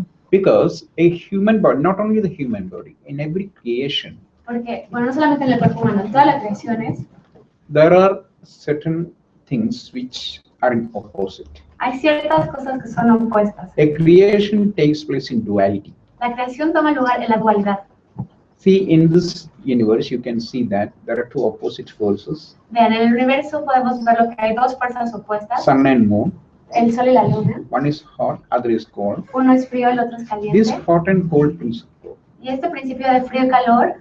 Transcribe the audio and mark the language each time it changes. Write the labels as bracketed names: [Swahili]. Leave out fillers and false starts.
[English] because a human body, not only the human body, in every creation [Spanish] porque, bueno, no solamente en el cuerpo humano, en todas las creaciones [English] there are certain things which are in opposite. [Spanish] hay ciertas cosas que son opuestas. [English] A creation takes place in duality. [Spanish] La creación toma lugar en la dualidad. [English] See, in this universe, you can see that there are two opposite forces, [Spanish] Vean, en el universo podemos ver lo que hay dos fuerzas opuestas, [English] sun and moon. [Spanish] el sol y la luna. [English] One is hot, other is cold. [Spanish] Uno es frío, el otro es [English] This [Spanish] caliente. [English] hot and cold principle [Spanish] Y este principio de frío y calor